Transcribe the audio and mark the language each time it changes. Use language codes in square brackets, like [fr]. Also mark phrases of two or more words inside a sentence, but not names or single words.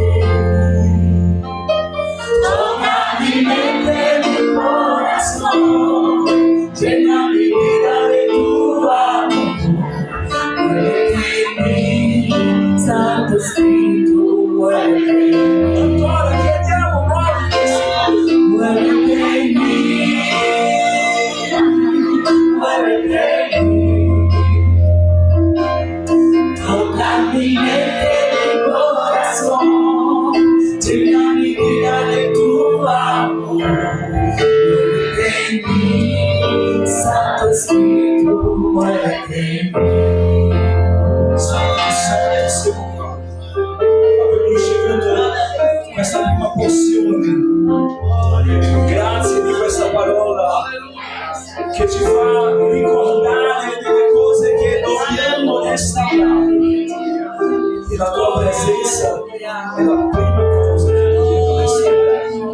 [es] Toca mi mente, mi corazón, llena mi vida de tu amor. Muévete en mí, Santo Espíritu, muévete. [it] Ancora chiediamo, [es] muévete en mí, muévete en mí. Toca mi mente, mi corazón, llena mi vida de tu amor. Muévete en mí, Santo Espíritu, muévete en mí. [it] Questa prima porzione, grazie di questa parola che ci fa ricordare delle cose che dobbiamo restaurare, e la tua presenza è la prima cosa che dobbiamo restaurare.